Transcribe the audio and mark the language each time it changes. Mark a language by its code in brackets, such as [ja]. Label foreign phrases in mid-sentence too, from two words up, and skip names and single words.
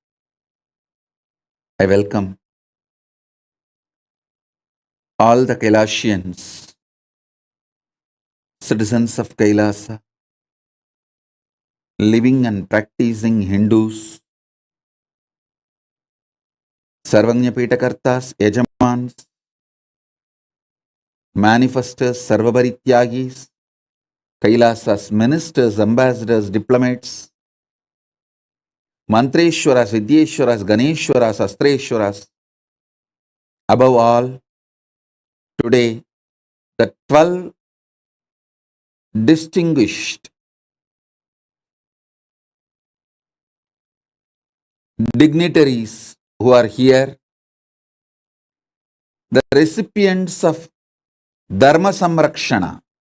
[en] I welcome all the Kailasians, citizens of Kailasa, living and practicing Hindus, Sarvanya Pitakartas, Yajamans, manifestors, Sarvabharityagis, Kailasas, ministers, ambassadors, diplomats, Mantreshwaras, Vidyeshwaras, Ganeshwaras, Astreshwaras. Above all, today, the 12 distinguished dignitaries who are here, the recipients of Dharma Samrakshana,